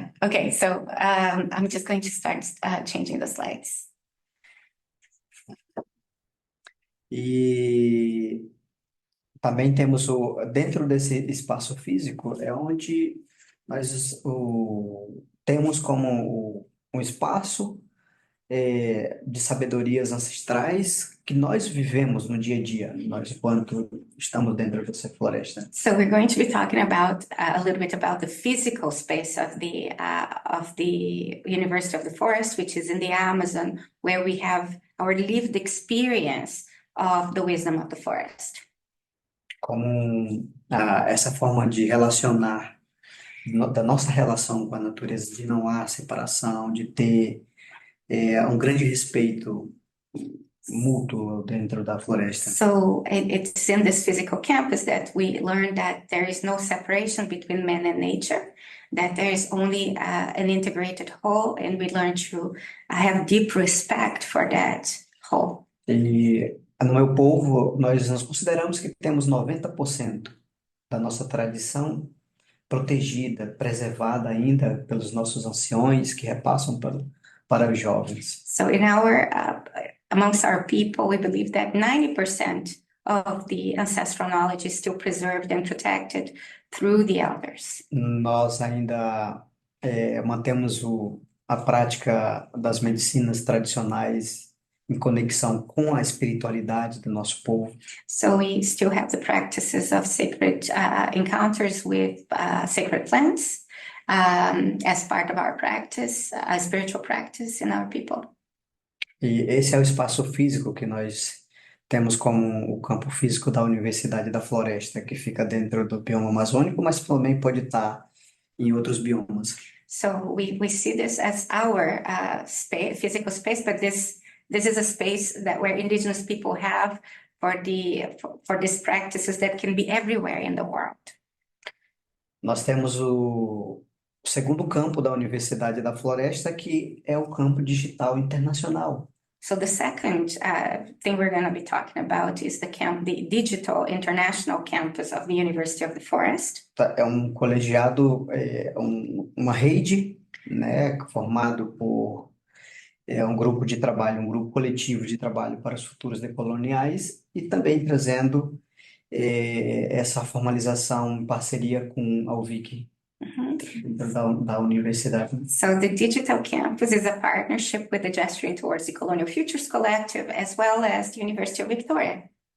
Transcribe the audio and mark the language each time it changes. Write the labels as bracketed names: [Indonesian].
[English] Okay, so I'm just going to start changing the slides. [Portuguese] E também temos dentro desse espaço físico é onde nós temos como um espaço de sabedorias ancestrais que nós vivemos no dia a dia, nós enquanto estamos dentro dessa floresta. [English] So we're going to be talking about a little bit about the physical space of the University of the Forest, which is in the Amazon, where we have our lived experience of the wisdom of the forest. [Portuguese] Como essa forma de relacionar, da nossa relação com a natureza, de não há separação, de ter um grande respeito mútuo dentro da floresta. [English] So it's in this physical campus that we learn that there is no separation between man and nature, that there is only an integrated whole, and we learn to have deep respect for that whole. [Portuguese] E no meu povo, nós consideramos que temos 90% da nossa tradição protegida, preservada ainda pelos nossos anciões que repassam para os jovens. [English] So in amongst our people, we believe that 90% of the ancestral knowledge is still preserved and protected through the elders. [Portuguese] Nós ainda mantemos a prática das medicinas tradicionais em conexão com a espiritualidade do nosso povo. [English] So we still have the practices of sacred encounters with sacred plants as part of our practice, a spiritual practice in our people. [Portuguese] E esse é o espaço físico que nós temos como o campo físico da Universidade da Floresta, que fica dentro do bioma amazônico, mas também pode estar em outros biomas. [English] So we see this as our physical space, but this is a space that where indigenous people have for these practices that can be everywhere in the world. [Portuguese] Nós temos o segundo campo da Universidade da Floresta, que é o campo digital internacional. [English] So the second thing we're going to be talking about is the digital international campus of the University of the Forest. [Portuguese] É um colegiado, uma rede, né, formado por um grupo de trabalho, um grupo coletivo de trabalho para os futuros decoloniais e também trazendo essa formalização em parceria com a UVIC, dentro da universidade. [English] So the digital campus is a partnership with the Gesturing Towards Decolonial Futures Collective, as well as the University of Victoria.